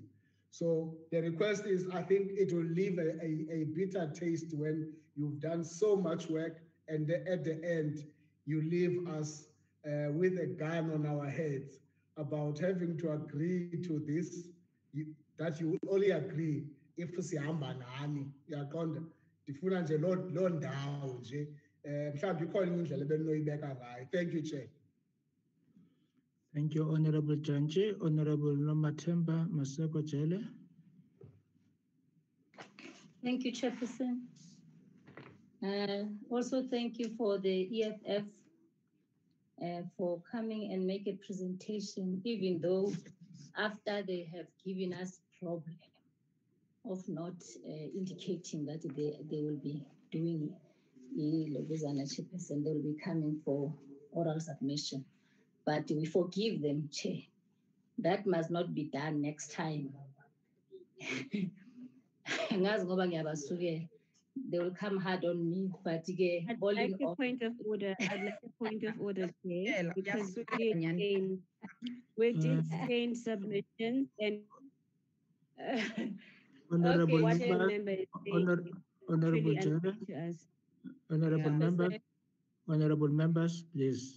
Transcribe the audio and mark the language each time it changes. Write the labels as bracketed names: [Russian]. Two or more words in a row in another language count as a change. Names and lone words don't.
[English] So the request is, I think it will leave a bitter taste when you've done so much work and at the end, you leave us with a gun on our heads about having to agree to this, that you will only agree if [Xhosa] sihamba nani. Uyaqonda, ndifuna nje loo ndawo nje mhlawumbe ikhona indlela ebenoyibeka ngayo. [English] Thank you, Chair. Thank you, Honorable Janche. Honorable Nomathemba Maseko Jele. Thank you, Chairperson. Also, thank you for the EFF for coming and make a presentation, even though after they have given us problem of not indicating that they will be doing Chairperson, they will be coming for oral submission. But we forgive them, Chair. That must not be done next time. [Zulu] ngazi ngoba ngiyabasukela. [English] They will come hard on me, but I'd like a point of order. I'd like a point of order, Chair, because we did change submissions and Honorable okay, members, honorable members, please.